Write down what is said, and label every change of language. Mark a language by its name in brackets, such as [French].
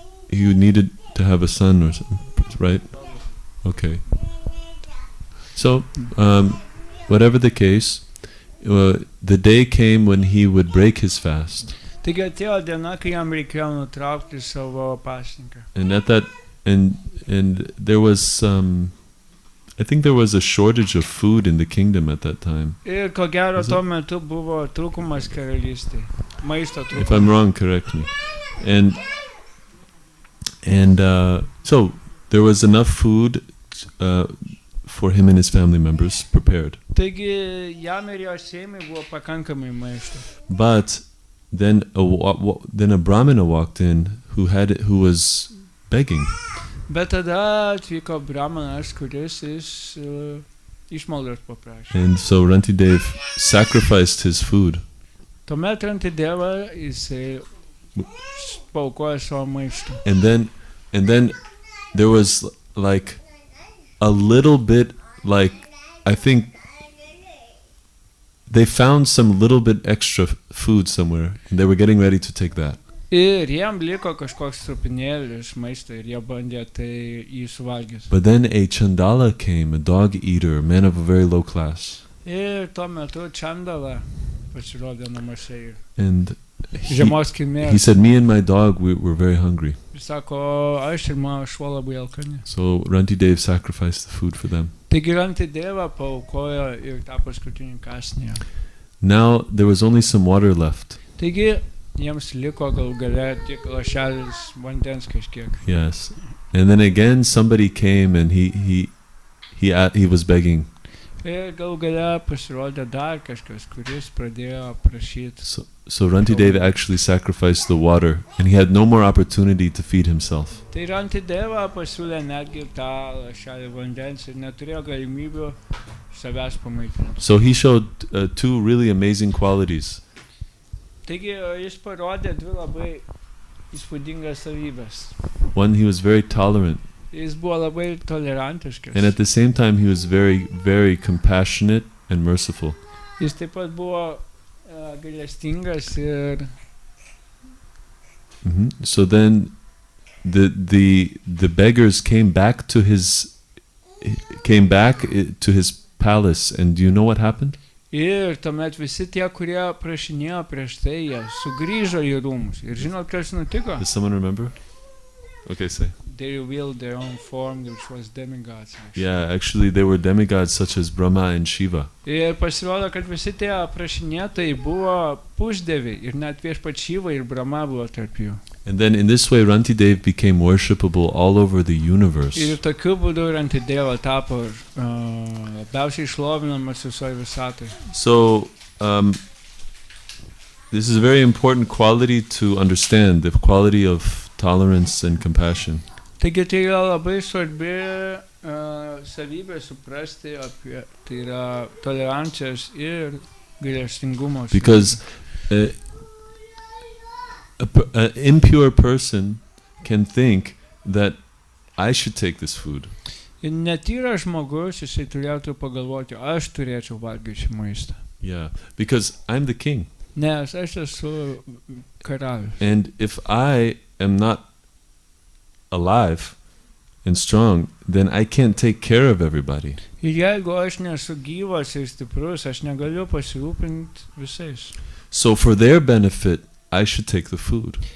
[English] You needed to have a son or something, right? Okay. So, whatever the case, the day came when he would break his fast. [Lithuanian] Taigi atėjo diena, kai jam reikėjo nutraukti savo pasninką. [English] And at that, and there was, I think there was a shortage of food in the kingdom at that time. [Lithuanian] Ir ko gero tuo metu buvo trūkumas karalystėje. Maisto trūkumas. [English] If I'm wrong, correct me. And so there was enough food for him and his family members prepared. [Lithuanian] Taigi jam ir jo šeimai buvo pakankamai maisto. [English] But then a Brahmana walked in who was begging. [Lithuanian] Bet tada atvyko brahmanas, kuris išmaldos paprašė. [English] And so Rantidev sacrificed his food. [Lithuanian] Tuomet Rantideva jisai paukojo savo maistą. [English] And then there was like a little bit, like I think they found some little bit extra food somewhere and they were getting ready to take that. [Lithuanian] Ir jiem liko kažkoks trupinėlis maisto ir jie bandė tai jį suvalgyti. [English] But then a Chandala came, a dog eater, a man of a very low class. [Lithuanian] Ir tuo metu Chandala pasirodė namuose ir [English] And [Lithuanian] žemos kilmės. [English] he said, me and my dog, we were very hungry. [Lithuanian] Ir sako, aš ir mano šuo labai alkani. [English] So Rantidev sacrificed the food for them. [Lithuanian] Taigi Rantideva paaukojo ir tą paskutinį kąsnį. [English] Now there was only some water left. [Lithuanian] Taigi jiems liko gal gale tik lašelis vandens kažkiek. [English] Yes. And then again somebody came and he was begging. [Lithuanian] Ir gal gale pasirodė dar kažkas, kuris pradėjo prašyti. [English] So Rantidev actually sacrificed the water and he had no more opportunity to feed himself. [Lithuanian] Tai Rantideva pasiūlė netgi tą lašelį vandens ir neturėjo galimybių savęs pamaitinti. [English] So he showed two really amazing qualities. [Lithuanian] Taigi jis parodė dvi labai įspūdingas savybės. [English] One, he was very tolerant. [Lithuanian] Jis buvo labai tolerantiškas. [English] And at the same time, he was very, very compassionate and merciful. [Lithuanian] Jis taip pat buvo gailestingas ir [English] So then the beggars came back to his palace, and do you know what happened? [Lithuanian] ir tuomet visi tie, kurie prašinėjo prieš tai, jie sugrįžo į rūmus. Ir žinot, kas nutiko? [English] Does someone remember? Okay, say. They revealed their own form, which was demigods. Actually. Yeah, actually they were demigods such as Brahma and Shiva. [Lithuanian] Ir pasirodo, kad visi tie prašinėtojai buvo pusdieviai ir net viešpats Šiva ir Brahma buvo tarp jų. [English] And then in this way Rantidev became worshipable all over the universe. [Lithuanian] Ir tokiu būdu Rantideva tapo labiausiai šlovinamas visoje visatoje. [English] So this is a very important quality to understand, the quality of tolerance and compassion. [Lithuanian] Taigi tai yra labai svarbi savybė suprasti apie, tai yra tolerancijos ir gailestingumo. [English] Because an impure person can think that I should take this food. [Lithuanian] Ir netyras žmogus, jisai turėtų pagalvoti, aš turėčiau valgyti šį maistą. [English] Yeah, because I'm the king. [Lithuanian] Nes aš esu karalius. [English] And if I am not alive and strong, then I can't take care of everybody. [Lithuanian] Ir jeigu aš nesu gyvas ir stiprus, aš negaliu pasirūpinti visais. [English] So for their benefit, I should take the food.